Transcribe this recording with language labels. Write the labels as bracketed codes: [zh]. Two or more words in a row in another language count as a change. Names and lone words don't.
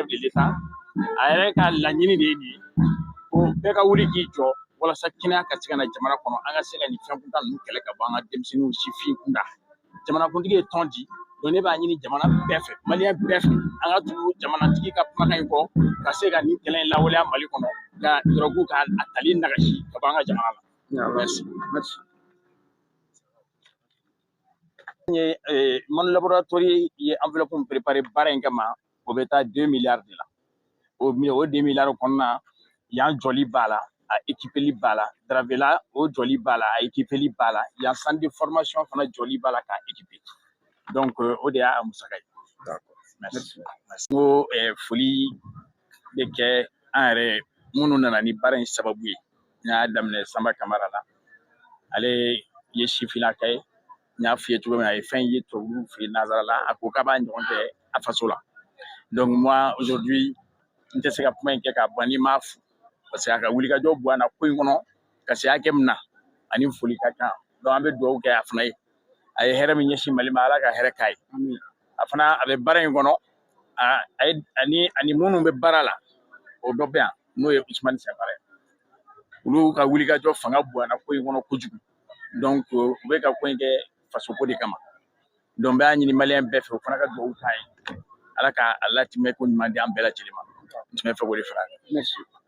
[fr] de l'État [bm] a yɛrɛ ka laɲini de ye nin ye ko bɛɛ ka wuli k'i jɔ walasa kɛnɛya ka se ka na jamana kɔnɔ an ka se ka nin fɛn kuntan ninnu kɛlɛ ka bɔ an ka denmisɛnninw sifin kunda jamanakuntigi ye tɔn di donc ne b'a ɲini jamana bɛɛ fɛ maliyɛn bɛɛ fɛ an ka tugu jamanatigi ka kumakan in kɔ ka se ka nin kɛlɛ in lawaleya Mali kɔnɔ ka drogue ka a tali nagasi ka bɔ an ka jamana la. [fr] Merci. Mon laboratoire [bm] ye enveloppe min préparé baara in kama o bɛ taa 2 milliards de la o 2 milliards kɔnɔna yan jɔli b'a la a équipeli b'a la Daravela o jɔli b'a la a équipeli b'a la yan [fr] centre de formation [bm] fana jɔli b'a la k'a équiper donc o de y'a musaka ye. [fr] D'accord. Merci. [bm] N ko foli bɛ kɛ an yɛrɛ minnu nana ni baara in sababu ye n y'a daminɛ Sanba Kamara la ale ye sifinnaka ye n y'a f'i ye cogo min na a ye fɛn ye tubabuw fɛ yen nanzara la a ko k'a b'a ɲɔgɔn kɛ a faso la [fr] donc moi aujourd'hui [bm] n tɛ se ka kuma in kɛ k'a ban n'i m'a fo [fr] parce que [bm] a ka wulikajɔ bɔ an na ko in kɔnɔ ka se hakɛ min na ani foli ka kan donc an bɛ dugawu kɛ a fana ye a ye hɛrɛ min ɲɛsin Mali ma Ala ka hɛrɛ k'a ye a fana a bɛ baara in kɔnɔ ani minnu bɛ baara la o dɔ bɛ yan n'o ye Usumani Sanbara ye olu ka wulikajɔ fanga bonya na ko in kɔnɔ kojugu donc u bɛ ka ko in kɛ fasoko de kama donc n b'a ɲini maliyɛn bɛɛ fɛ o fana ka dugawu k'a ye ala ka a latimɛ ko ɲuman di an bɛɛ lajɛlen ma n tun bɛ fɛ k'o de fara a kan.